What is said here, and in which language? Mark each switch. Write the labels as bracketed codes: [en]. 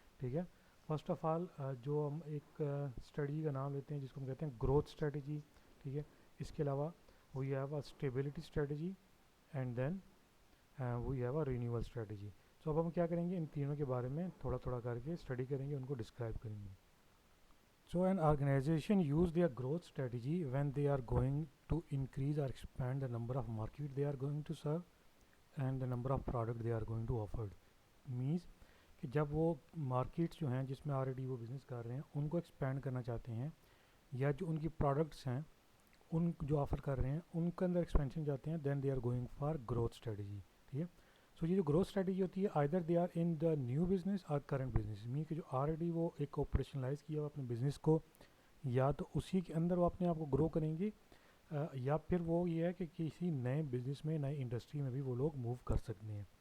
[hi] ठीक है, first of all जो हम एक स्ट्रेटजी का नाम लेते हैं जिसको हम कहते हैं ग्रोथ स्ट्रेटजी. ठीक है, इसके अलावा [en] We have a stability strategy and then we have a renewal strategy. [hi] सो अब हम क्या करेंगे, इन तीनों के बारे में थोड़ा थोड़ा करके स्टडी करेंगे, उनको डिस्क्राइब करेंगे. [en] So an organization use their growth strategy when they are going to increase or expand the number of market they are going to serve and the number of product they are going to offer. [hi] Means कि जब वो markets जो हैं जिसमें already वो business कर रहे हैं उनको एक्सपेंड करना चाहते हैं या जो उनकी प्रोडक्ट्स हैं उन जो ऑफ़र कर रहे हैं उनके अंदर एक्सपेंशन चाहते हैं, [en] Then they are going for growth strategy. [hi] ठीक है, सो ये जो ग्रोथ स्ट्रेटजी होती है [en] either they are in the new business [hi] और करंट बिजनेस, मीन कि जो ऑलरेडी वो एक ऑपरेशनलाइज किया हुआ अपने बिजनेस को या तो उसी के अंदर वो अपने आप को ग्रो करेंगे या फिर वो ये है कि किसी नए बिजनेस में नई इंडस्ट्री में भी वो लोग मूव कर सकते हैं.